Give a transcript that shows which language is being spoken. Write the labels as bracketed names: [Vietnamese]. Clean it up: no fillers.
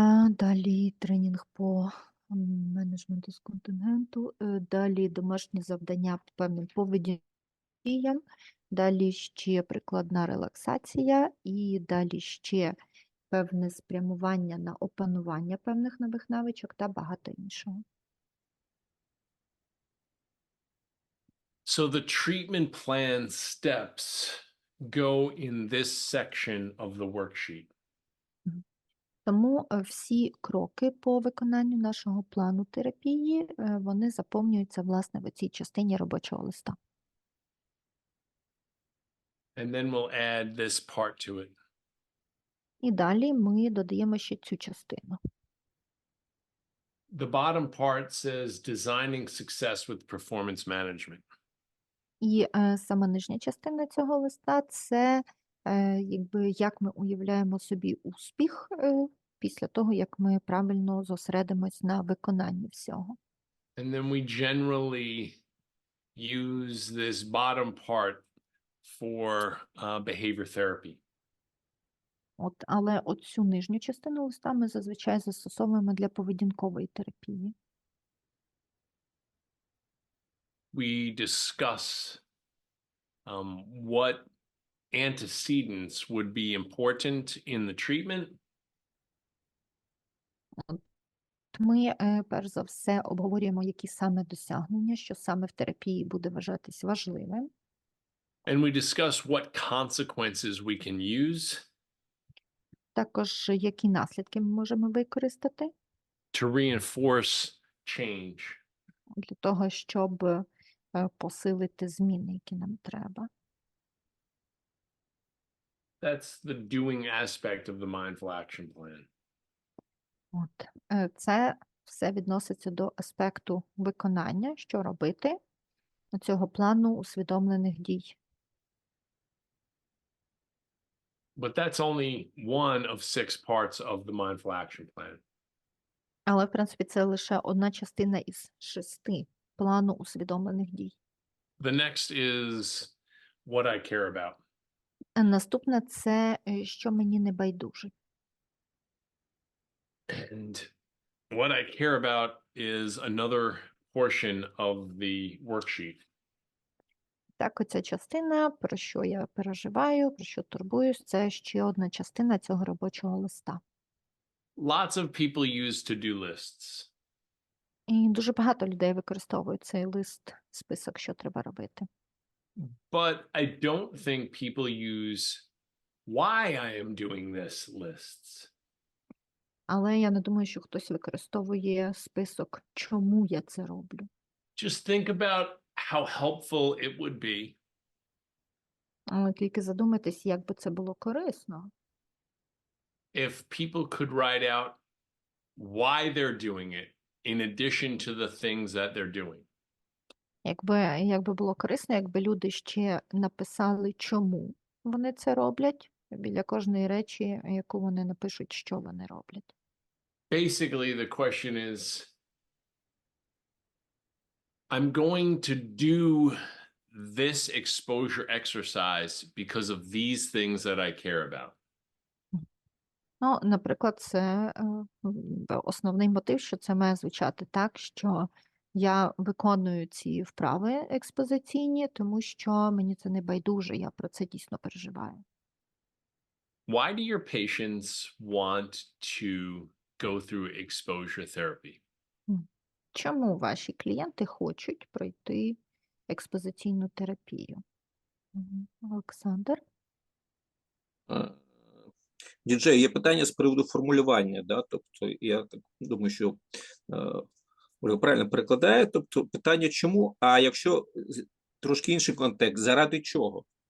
[Ukrainian] далі тренінг по менеджменту з контингенту, далі домашні завдання по певним поведінкам, далі ще прикладна релаксація і далі ще певне спрямування на опанування певних нових навичок та багато іншого. [English] So the treatment plan steps go in this section of the worksheet. [Ukrainian] Тому всі кроки по виконанню нашого плану терапії, вони заповнюються, власне, в цій частині робочого листа. [English] And then we'll add this part to it. [Ukrainian] І далі ми додаємо ще цю частину. [English] The bottom part says designing success with performance management. [Ukrainian] І сама нижня частина цього листа – це якби як ми уявляємо собі успіх після того, як ми правильно зосередимось на виконанні всього. [English] And then we generally use this bottom part for behavior therapy. [Ukrainian] Але оцю нижню частину листа ми зазвичай застосовуємо для поведінкової терапії. [English] We discuss what antecedents would be important in the treatment. [Ukrainian] Ми, перш за все, обговорюємо, які саме досягнення, що саме в терапії буде вважатись важливим. [English] And we discuss what consequences we can use [Ukrainian] Також, які наслідки ми можемо використати [English] to reinforce change. [Ukrainian] для того, щоб посилити зміни, які нам треба. [English] That's the doing aspect of the mindful action plan. [Ukrainian] Це все відноситься до аспекту виконання, що робити цього плану усвідомлених дій. [English] But that's only one of 6 parts of the mindful action plan. [Ukrainian] Але, в принципі, це лише одна частина із 6 плану усвідомлених дій. [English] The next is what I care about. [Ukrainian] Наступне – це, що мені не байдуже. [English] And what I care about is another portion of the worksheet. [Ukrainian] Так, оця частина, про що я переживаю, про що турбуюсь, це ще одна частина цього робочого листа. [English] Lots of people use to-do lists. [Ukrainian] І дуже багато людей використовують цей лист, список, що треба робити. [English] But I don't think people use why I am doing this lists. [Ukrainian] Але я не думаю, що хтось використовує список, чому я це роблю. [English] Just think about how helpful it would be [Ukrainian] Але тільки задумайтесь, як би це було корисно, [English] if people could write out why they're doing it in addition to the things that they're doing. [Ukrainian] якби було корисно, якби люди ще написали, чому вони це роблять, біля кожної речі, яку вони напишуть, що вони роблять. [English] Basically, the question is, I'm going to do this exposure exercise because of these things that I care about. [Ukrainian] Ну, наприклад, це основний мотив, що це має звучати так, що я виконую ці вправи експозиційні, тому що мені це не байдуже, я про це дійсно переживаю. [English] Why do your patients want to go through exposure therapy? [Ukrainian] Чому ваші клієнти хочуть пройти експозиційну терапію? Олександр? Діджей, є питання з приводу формулювання, да? Тобто я так думаю, що Ольга правильно перекладає, тобто питання чому, а якщо трошки інший контекст, заради чого?